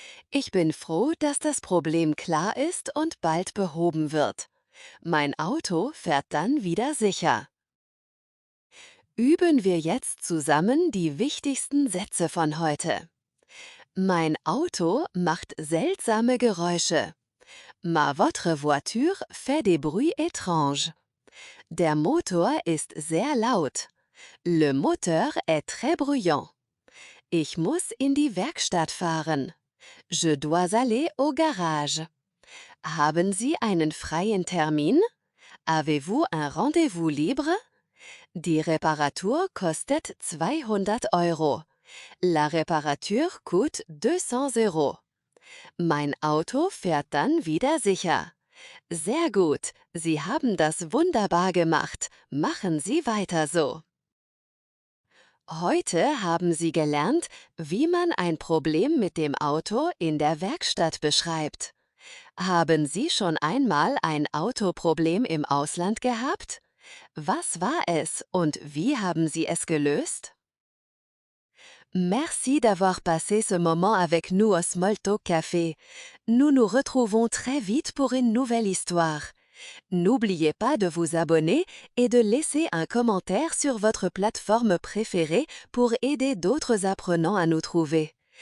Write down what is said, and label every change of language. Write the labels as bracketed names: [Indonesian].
[German] Ich bin froh, dass das Problem klar ist und bald behoben wird. Mein Auto fährt dann wieder sicher. Üben wir jetzt zusammen die wichtigsten Sätze von heute. Mein Auto macht seltsame Geräusche. [French] Votre voiture fait des bruits étranges. [German] Der Motor ist sehr laut. [French] Le moteur est très bruyant. [German] Ich muss in die Werkstatt fahren. [French] Je dois aller au garage. [German] Haben Sie einen freien Termin? [French] Avez-vous un rendez-vous libre? [German] Die Reparatur kostet 200 Euro. [French] La Reparatur coûte 200 Euro. [German] Mein Auto fährt dann wieder sicher. Sehr gut, Sie haben das wunderbar gemacht. Machen Sie weiter so. Heute haben Sie gelernt, wie man ein Problem mit dem Auto in der Werkstatt beschreibt. Haben Sie schon einmal ein Autoproblem im Ausland gehabt? Was war es und wie haben Sie es gelöst? [French] Merci d'avoir passé ce moment avec nous au Smalltalk Café. Nous nous retrouvons très vite pour une nouvelle histoire. N'oubliez pas de vous abonner et de laisser un commentaire sur votre plateforme préférée pour aider d'autres apprenants à nous trouver.